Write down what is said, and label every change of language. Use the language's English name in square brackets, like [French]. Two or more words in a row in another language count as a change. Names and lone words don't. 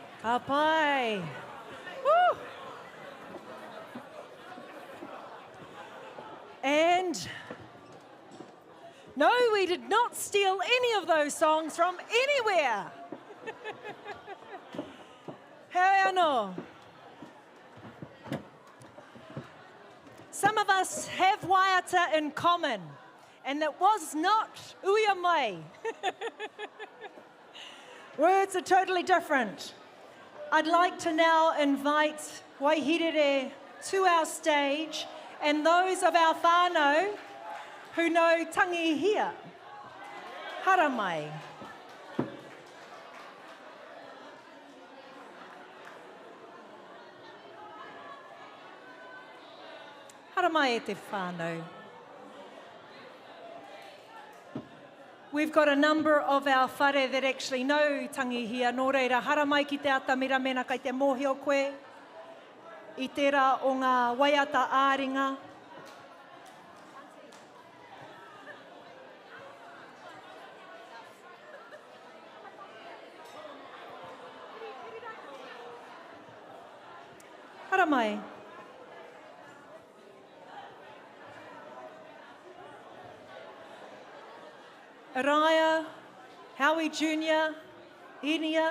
[Māori] Apai. Woo! [English] And no, we did not steal any of those songs from anywhere. [Māori] Hea anō. [English] Some of us have waiata in common, and it was not [Māori] uia mai. [English] Words are totally different. I'd like to now invite Waihirere to our stage and those of our whānau who know [Māori] tangi hia. Hara mai. Hara mai e te whānau. We've got a number of our whare that actually know tangi hia. Nō reira, hara mai ki te atamira mena kai te mōhio koe. I tērā o ngā waiata āringa. Hara mai. Araya, Howie Jr., Enia.